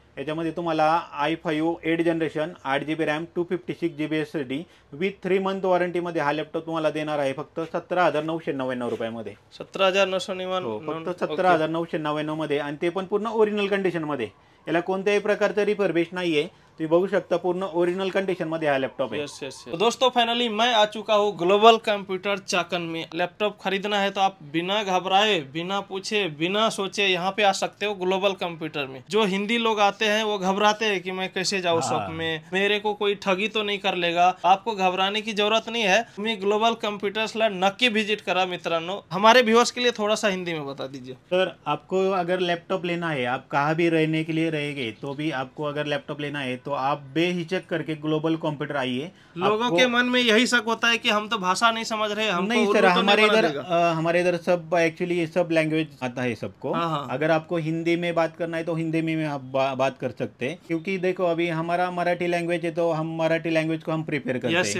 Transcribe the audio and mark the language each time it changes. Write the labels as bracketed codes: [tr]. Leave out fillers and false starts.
[mr] याच्यामध्ये तुम्हाला i5 8 generation 8 GB RAM 256 GB SSD with 3 month वॉरंटीमध्ये हा लॅपटॉप तुम्हाला देणार आहे फक्त 17,999 रुपयामध्ये. 17,999. फक्त 17,999 मध्ये. आणि ते पण पूर्ण ओरिजिनल कंडिशन मध्ये. याला कोणत्याही प्रकारचं रिफर्बिश नाहीये. तुम्ही बघू शकता पूर्ण ओरिजिनल कंडीशन मध्ये हा लैपटॉप है। [hi] तो दोस्तों फाइनली मैं आ चुका हूँ ग्लोबल कंप्यूटर चाकन में। लैपटॉप खरीदना है तो आप बिना घबराए, बिना पूछे, बिना सोचे यहाँ पे आ सकते हो ग्लोबल कंप्यूटर में। जो हिंदी लोग आते हैं वो घबराते हैं कि मैं कैसे जाऊँ शॉप में, मेरे को कोई ठगी तो नहीं कर लेगा। आपको घबराने की जरूरत नहीं है। [mr] तुम्ही ग्लोबल कम्प्युटर्सला नक्की विजिट करा मित्रांनो। [hi] हमारे व्यूअर्स के लिए थोड़ा सा हिंदी में बता दीजिए। सर आपको अगर लैपटॉप लेना है, आप कहाँ भी रहने के लिए रहेंगे तो भी आपको अगर लैपटॉप लेना है तो आप बेहिचक करके ग्लोबल कंप्यूटर आइए। लोगों के मन में यही शक होता है कि हम तो भाषा नहीं समझ रहे, हमको नहीं सर, तो हमारे इधर सब एक्चुअली सब लैंग्वेज आता है सबको। अगर आपको हिंदी में बात करना है तो हिंदी में आप बात कर सकते हैं, क्योंकि देखो अभी हमारा मराठी लैंग्वेज है तो हम मराठी लैंग्वेज को हम प्रिपेयर करते हैं।